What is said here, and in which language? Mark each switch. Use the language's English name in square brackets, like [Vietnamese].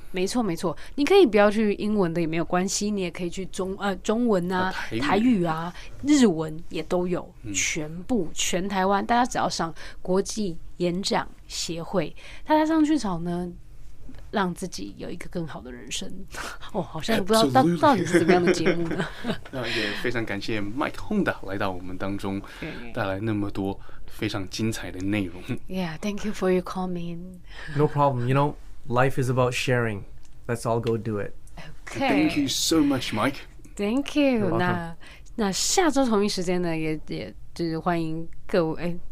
[Chinese] 没错，你可以不要去英文的也没有关系，你也可以去中文啊、台语啊、日文也都有，全台湾，大家只要上国际演讲协会，大家上去找呢，让自己有一个更好的人生。哦，好像不知道到底是怎么样的节目呢？那也非常感谢 Mike Honda 来到我们当中，带来那么多非常精彩的内容。 [English] Yeah, thank you for your coming. No problem. You know, life is about sharing. Let's all go do it. Okay. Thank you so much, Mike. Thank you. [Chinese] 那下周同一时间呢，也就是欢迎各位。